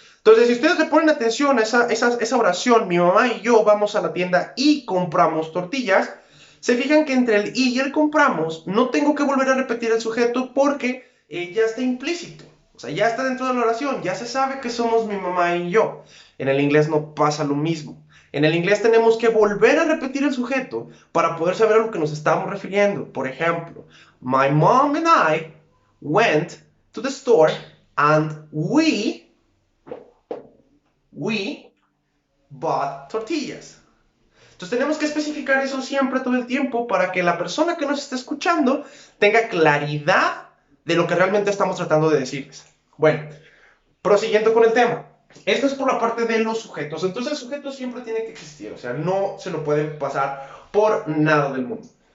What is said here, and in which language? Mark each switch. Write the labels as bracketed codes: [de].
[es] Entonces, si ustedes le ponen atención a esa oración, mi mamá y yo vamos a la tienda y compramos tortillas, se fijan que entre el y el compramos no tengo que volver a repetir el sujeto porque ya está implícito. O sea, ya está dentro de la oración, ya se sabe que somos mi mamá y yo. En el inglés no pasa lo mismo. En el inglés tenemos que volver a repetir el sujeto para poder saber a lo que nos estamos refiriendo. Por ejemplo, [en] my mom and I went to the store and we bought tortillas. [es] Entonces tenemos que especificar eso siempre, todo el tiempo, para que la persona que nos está escuchando tenga claridad de lo que realmente estamos tratando de decirles. Bueno, prosiguiendo con el tema. Esto es por la parte de los sujetos. Entonces el sujeto siempre tiene que existir, o sea, no se lo pueden pasar por nada del mundo.